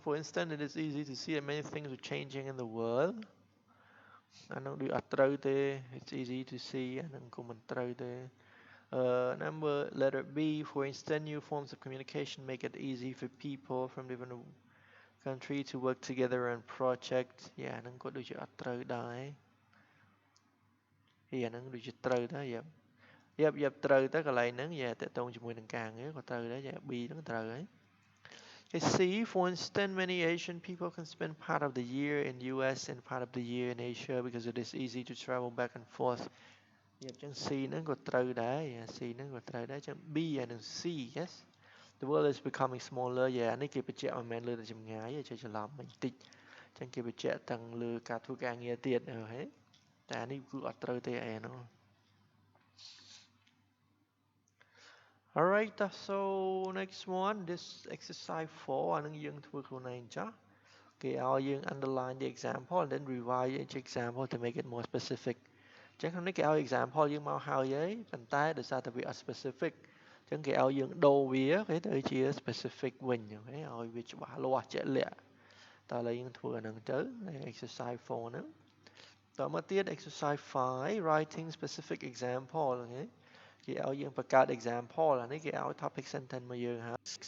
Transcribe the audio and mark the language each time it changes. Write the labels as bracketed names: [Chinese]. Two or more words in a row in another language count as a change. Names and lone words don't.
[English] For instance, it is easy to see that many things are changing in the world. [Khmer] អានោះដូចអត់ត្រូវទេ [English] It's easy to see [Khmer] អានឹងក៏មិនត្រូវទេ [English] Number letter B, for instance, new forms of communication make it easy for people from different country to work together on project [Khmer] យ៉ាហ្នឹងក៏ដូចជាអត់ត្រូវដែរ អាហ្នឹងដូចជាត្រូវដែរយ៉ាប់ត្រូវទៅកន្លែងហ្នឹងយ៉ាតកតងជាមួយនឹងការងារក៏ត្រូវដែរយ៉ា B ហ្នឹងត្រូវហើយ [English] Okay, C, for instance, many Asian people can spend part of the year in US and part of the year in Asia because it is easy to travel back and forth. [Khmer] យ៉ាប់ចឹង C ហ្នឹងក៏ត្រូវដែរ C ហ្នឹងក៏ត្រូវដែរចឹង B អានឹង C [English] yes the world is becoming smaller [Khmer] យ៉ានេះគេបញ្ជាក់មិនមែនលើតែចម្ងាយទេចេះច្រឡំបន្តិចចឹងគេបញ្ជាក់ទាំងលើការធ្វើការងារទៀតហ៎តែអានេះគឺអត់ត្រូវទេឯហ្នឹង [English] Alright so next one this exercise 4 [Khmer] អានឹងយើងធ្វើខ្លួនឯងចាស់គេឲ្យយើង [English] underline the example and then revise each example to make it more specific [Khmer] ចឹងក្នុងនេះគេឲ្យ example យើងមកហើយហើយប៉ុន្តែដោយសារតែវាអត់ specific ចឹងគេឲ្យយើងដូរវាគេទៅជា specific វិញអូខេឲ្យវាច្បាស់លាស់ជាក់លាក់តើឥឡូវយើងធ្វើអាហ្នឹងទៅ exercise 4ហ្នឹងតមកទៀត exercise 5 [English] writing specific example [Khmer] អូខេគេឲ្យយើងបង្កើត example អានេះគេឲ្យ [English] topic sentence [Khmer] មកយើងហើយ